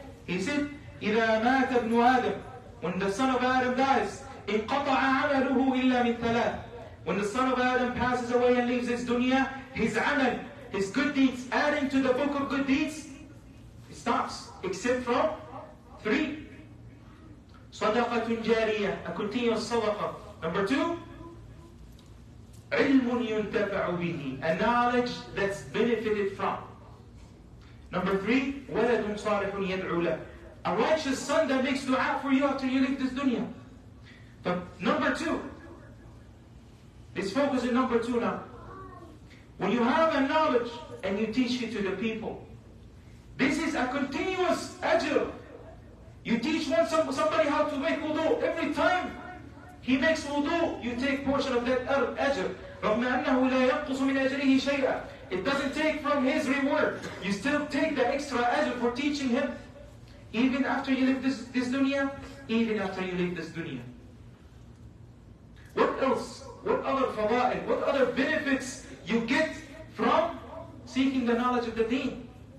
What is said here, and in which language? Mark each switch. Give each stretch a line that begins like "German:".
English: He said,
Arabic: إذا مات ابن آدم,
English: when the son of Adam dies,
Arabic: انقطع عمله إلا من ثلاث.
English: When the son of Adam passes away and leaves this dunya, his amal, his good deeds, adding to the book of good deeds, it stops, except from 3.
Arabic: صدقة جارية,
English: a continuous sadaqah. Number 2,
Arabic: علم ينتفع به,
English: a knowledge that's benefited from. Number 3,
Arabic: ولد صالح يدعو له,
English: a righteous son that makes dua for you after you leave this dunya. But number 2, let's focus on number 2 now. When you have a knowledge and you teach it to the people, this is a continuous ajr. You teach somebody how to make wudu. Every time he makes wudu, you take portion of that ajr.
Arabic: رغم أنه لا ينقص من أجره شيئا.
English: It doesn't take from his reward. You still take the extra ajr for teaching him. Even after you leave this dunya, even after you leave this dunya. What else? What other fada'il? What other benefits you get from seeking the knowledge of the deen?